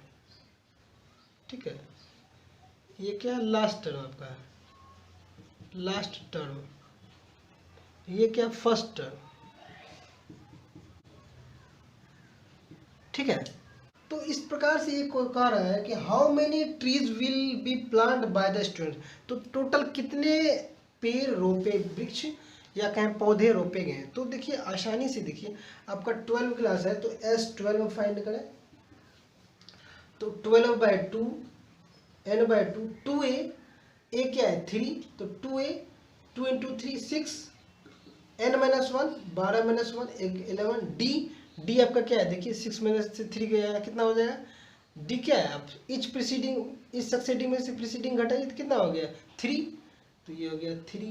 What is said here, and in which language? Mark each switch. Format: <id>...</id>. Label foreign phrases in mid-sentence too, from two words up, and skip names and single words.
<hi>ठीक है, ये क्या है</hi> <en>last term</en> <hi>आपका,</hi> <en>last term,</en> <hi>ये क्या</hi> <en>first term,</en> <hi>ठीक है। तो इस प्रकार से ये कह रहा है कि</hi> <en>how many trees will be plant by the student,</en> <hi>तो टोटल कितने पेड़ रोपे, वृक्ष या कहें पौधे रोपे गए। तो देखिए आसानी से देखिए, आपका 12 क्लास है तो S12 फाइंड करें, तो 12/2 n/2, 2a, a क्या है 3, तो 2a, 2 × 3 6, n-1 12-1 11, d आपका क्या है देखिए 6 - 3 गया कितना हो जाएगा, d क्या है, आप इस सक्सेडिंग में से प्रीसीडिंग घटाइए तो कितना हो गया 3, तो ये हो गया 3।</hi>